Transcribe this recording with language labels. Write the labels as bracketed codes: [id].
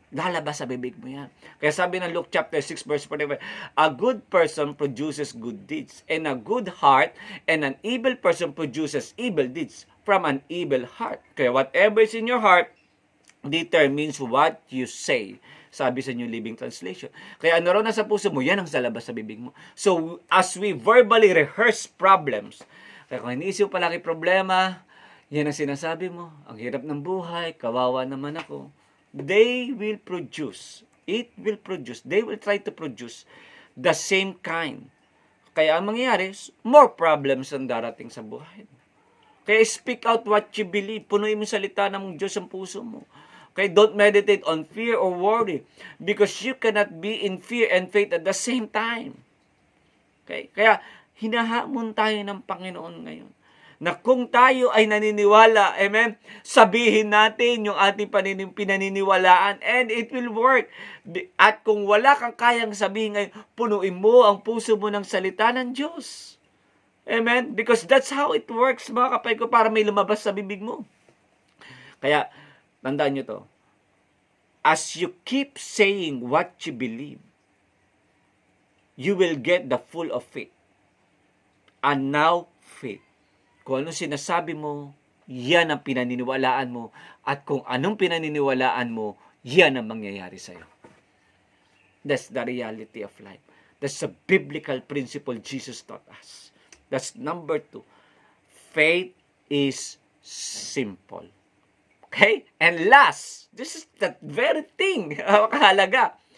[tl] Lalabas sa bibig mo yan. Kaya sabi ng [en] Luke chapter 6 verse 45, a good person produces good deeds, and a good heart and an evil person produces evil deeds from an evil heart. Kaya whatever is in your heart determines what you say. [tl] Sabi sa New Living Translation. Kaya ano raw nasa puso mo, yan ang salabas sa bibig mo. So, [en] as we verbally rehearse problems, [tl] kaya kung iniisip palagi problema, yan ang sinasabi mo, ang hirap ng buhay, kawawa naman ako. [en] They will produce. It will produce. They will try to produce the same kind. [tl] Kaya ang mangyayari, [en] more problems [tl] ang darating sa buhay. [en] Kaya speak out what you believe. [tl] Punuin mo salita ng Diyos ang puso mo. [en] Okay, don't meditate on fear or worry because you cannot be in fear and faith at the same time. [tl] Okay? Kaya hinahamon tayo ng Panginoon ngayon na kung tayo ay naniniwala, amen, sabihin natin yung ating pinaniniwalaan [en] and it will work. [tl] At kung wala kang kayang sabihin ngayon, punuin mo ang puso mo ng salita ng Diyos. Amen? [en] Because that's how it works, [tl] mga kapatid ko, para may lumabas sa bibig mo. Kaya, tandaan nyo to. [en] As you keep saying what you believe, you will get the full of faith. And now, faith. [tl] Kung anong sinasabi mo, yan ang pinaniniwalaan mo. At kung anong pinaniniwalaan mo, yan ang mangyayari sa'yo. [en] That's the reality of life. That's a biblical principle Jesus taught us. That's number 2. Faith is simple. Okay? And last, this is the very thing, kahalaga.